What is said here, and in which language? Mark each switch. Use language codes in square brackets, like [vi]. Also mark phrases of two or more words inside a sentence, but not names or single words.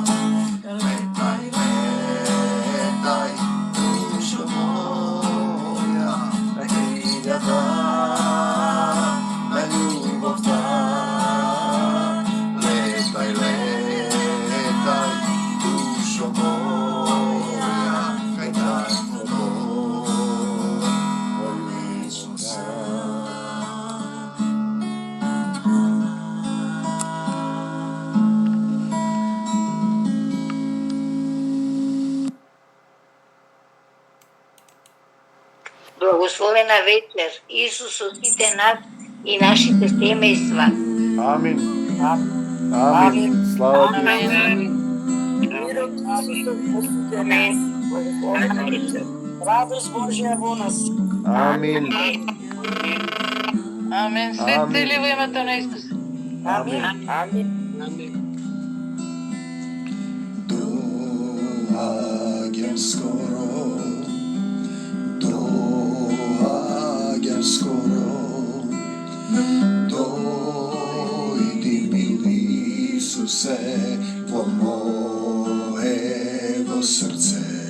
[mk] Letaj, letaj, dušo moja, na kriga da, na ljubav da. Letaj, letaj, dušo moja, kaj tako to po večnost Благословена вечер, Исус со сите нас и нашите семејства. Амин. Амин. Слава ти. Мирот Исусов посуде нас. Благословена вечер. Радост Божја во нас. Амин. Амин. Светите ли во името на Исус? Амин. Амин. Dođem skoro, dođem skoro, dojdi mili Isuse vo mojevo srce.